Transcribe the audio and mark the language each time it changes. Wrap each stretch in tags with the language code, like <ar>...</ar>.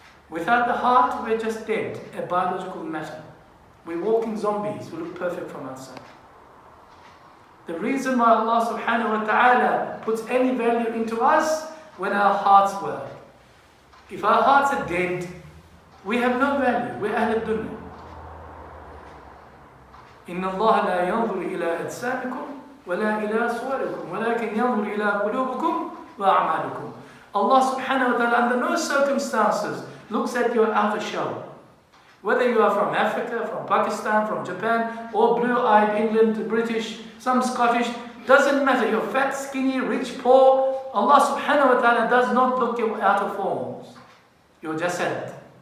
<en>Without the heart, we're just dead, a biological matter. We're walking zombies who look perfect from outside. The reason why Allah subhanahu wa ta'ala puts any value into us, when our hearts work. If our hearts are dead, we have no value. We're ahl dunya.</en> <ar>إن الله لا ينظر إلى أجسامكم ولا إلى صوركم ولكن ينظر إلى قلوبكم وأعمالكم.</ar> <en>Allah subhanahu wa ta'ala under no circumstances looks at your outer shell. Whether you are from Africa, from Pakistan, from Japan, or blue-eyed England, British, some Scottish, doesn't matter. You're fat, skinny, rich, poor. Allah subhanahu wa ta'ala does not look at your outer forms, your jasad.</en>